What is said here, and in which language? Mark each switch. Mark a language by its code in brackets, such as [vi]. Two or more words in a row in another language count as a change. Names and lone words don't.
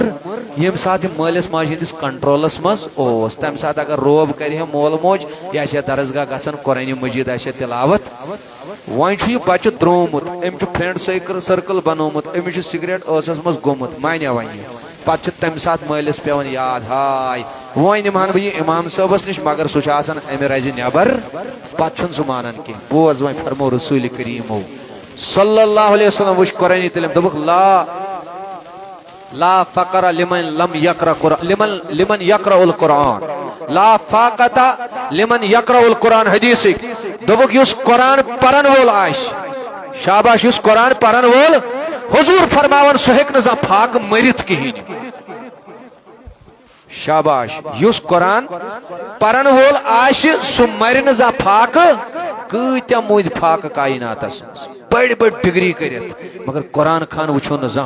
[ks] یم سات یہِ مٲلِس ماجہِ ہٕنٛدِس کنٹرولس منٛز اوس تمہِ ساتہٕ اگر روب کرِ ہے مول موج یہِ آسہِ ہا درسگاہ گژھان قرآنِ مجیٖد آسہِ ہا تلاوت وۄنۍ چھُ یہِ بچہ درٛومُت أمۍ چھُ [en] friend circle [ks] بنومُت أمِس چھُ سگریٹ ٲسس منٛز گوٚمُت مانیا وۄنۍ یہِ پتہٕ چھُ تمہِ ساتہٕ مٲلِس پیوان یاد ہاے وۄنۍ نِمہن بہٕ یہِ امام صٲبس نِش مگر سُہ چھُ آسان امہِ رزِ نٮ۪بر پتہٕ چھُنہٕ سُہ مانان کینٛہہ بوز وۄنۍ فرمو رسول کریٖمو [ar] صلی اللہ علیہ وسلم [ks] وچ قرآنی تعلیم دوٚپُکھ [ar] لا فقر لمن یقرأ القرآن لا فاقت لمن یقرأ القرآن [ks] حدیثک دوٚپُکھ یُس قرآن پرن وول آسہِ شاباش اس قرآن پرن وول حضور فرماون سہ ہیک نہ زانہہ پھاک مرت کہین شاباش یس قرآن پرن وول آش سہ مر نہ زانہہ پھاک کۭتیاہ مُدۍ پھاک کائناتس بڑ بڑ ڈگری کرت مگر قرآن خان وچھو نہ زانہہ